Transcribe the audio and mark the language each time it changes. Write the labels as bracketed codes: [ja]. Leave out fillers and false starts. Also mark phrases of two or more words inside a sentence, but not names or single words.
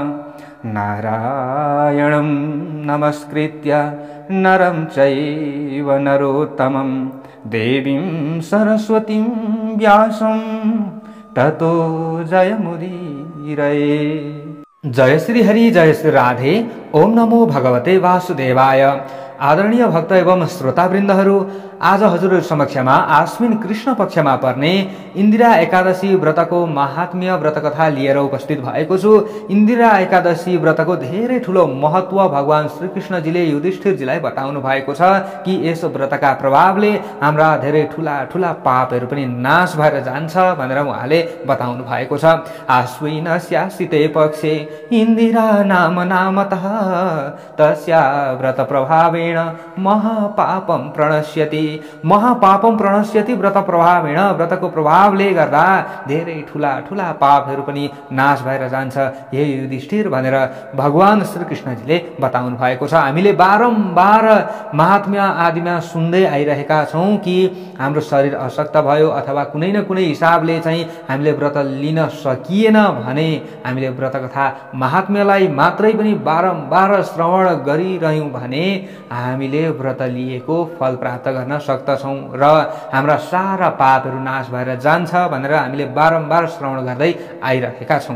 [sa] नारायणं नमस्कृत्य नरं चैव नरोत्तमं देवीं सरस्वतीं व्यासं ततो जयमुदीरये। जय श्री हरि, जय श्री राधे। ओम नमो भगवते वासुदेवाय। [ne] आदरणीय भक्त एवं श्रोतावृन्दहरू, आज हजुर समक्षमा आश्विन कृष्ण पक्षमा पर्ने इन्दिरा एकादशी व्रतको महात्म्य व्रतकथा लिएर उपस्थित भएको छु। इन्दिरा एकादशी व्रतको धेरै ठूलो महत्व भगवान श्रीकृष्णजीले युधिष्ठिरजीलाई बताउनु भएको छ कि यस व्रतका प्रभावले हाम्रा धेरै ठूला ठूला पापहरू पनि नाश भएर जान्छ भनेर उहाँले बताउनु भएको छ। [sa] आश्विनस्यासिते पक्षे इन्दिरा नाम नामतः तस्या व्रत प्रभावेण महापापम प्रणश्यति। महापापम प्रणश्यति व्रत प्रभावेण, [ne] व्रतको प्रभावले गर्दा धेरै ठूला ठूला पापहरू पनि नाश भएर जान्छ हे युधिष्ठिर भनेर भगवान श्रीकृष्णजीले बताउनु भएको छ। हामीले बारम्बार महात्म्य आदिमा सुन्दै आइरहेका छौं कि हाम्रो शरीर अशक्त भयो अथवा कुनै न कुनै हिसाबले चाहिँ हामीले व्रत लिन सकिएन भने हामीले व्रत कथा महात्म्यलाई मात्रै पनि बारम्बार श्रवण गरिरह्यौं भने हामीले व्रत लिएको फल प्राप्त गर्न सक्दछौं र हाम्रा सारा पापहरू नाश भएर जान्छ भनेर हामीले बारम्बार श्रवण गर्दै आइरहेका छौं।